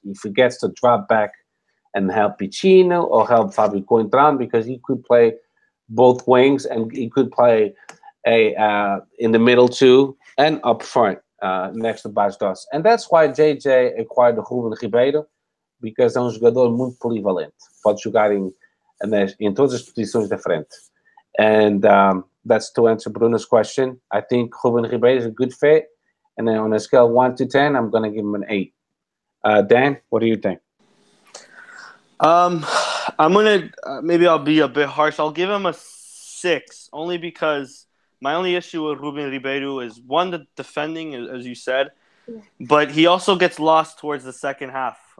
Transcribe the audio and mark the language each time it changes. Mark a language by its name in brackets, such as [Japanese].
[English] He forgets to drop back and help Piccino or help Fabio Cointran, because he could play both wings and he could play in the middle too and up front next to Bas Dost. And that's why JJ acquired Ruben Ribeiro. because [Portuguese] é um jogador muito polivalente. Pode jogar em todas as posições da frente. [English] And that's to answer Bruno's question. I think Ruben Ribeiro is a good fit. And then on a scale of 1 to 10, I'm going to give him an 8. Dan, what do you think? I'm gonna maybe I'll be a bit harsh. I'll give him a 6, only because my only issue with Ruben Ribeiro is one, the defending, as you said, but he also gets lost towards the second half.